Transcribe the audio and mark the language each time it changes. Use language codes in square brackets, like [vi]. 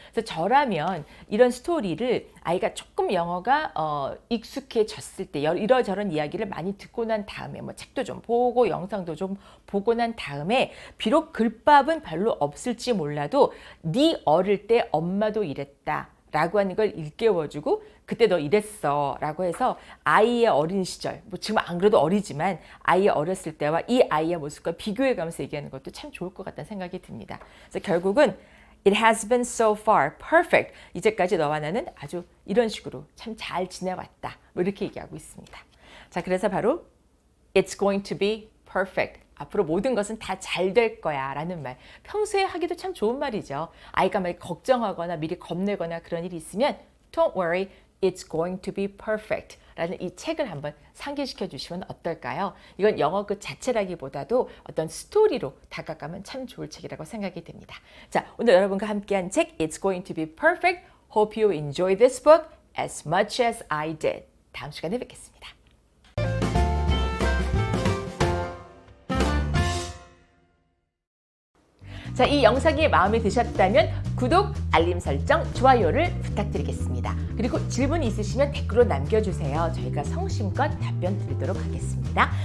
[ko] 그래서 저라면 이런 스토리를 아이가 조금 영어가 익숙해졌을 때 이러저런 이야기를 많이 듣고 난 다음에 뭐 책도 좀 보고 영상도 좀 보고 난 다음에 비록 글밥은 별로 없을지 몰라도 네 어릴 때 엄마도 이랬다. 라고 하는 걸 일깨워주고 그때 너 이랬어 라고 해서 아이의 어린 시절 뭐 지금 안 그래도 어리지만 아이의 어렸을 때와 이 아이의 모습과 비교해가면서 얘기하는 것도 참 좋을 것 같다는 생각이 듭니다. 그래서 결국은 [en] It has been so far perfect. [ko] 이제까지 너와 나는 아주 이런 식으로 참 잘 지내왔다. 뭐 이렇게 얘기하고 있습니다. 자, 그래서 바로 It's going to be perfect. 앞으로 모든 것은 다 잘 될 거야 라는 말. 평소에 하기도 참 좋은 말이죠. 아이가 막 걱정하거나 미리 겁내거나 그런 일이 있으면 [en] Don't worry, [ko] it's going to be perfect 라는 이 책을 한번 상기시켜 주시면 어떨까요? 이건 영어 그 자체라기보다도 어떤 스토리로 다가가면 참 좋을 책이라고 생각이 듭니다. 자, 오늘 여러분과 함께한 책 It's going to be perfect. [en] Hope you enjoy this book as much as I did. [ko] 다음 시간에 뵙겠습니다. 자, 이 영상이 마음에 드셨다면 구독, 알림 설정, 좋아요를 부탁드리겠습니다. 그리고 질문이 있으시면 댓글로 남겨주세요. 저희가 성심껏 답변 드리도록 하겠습니다.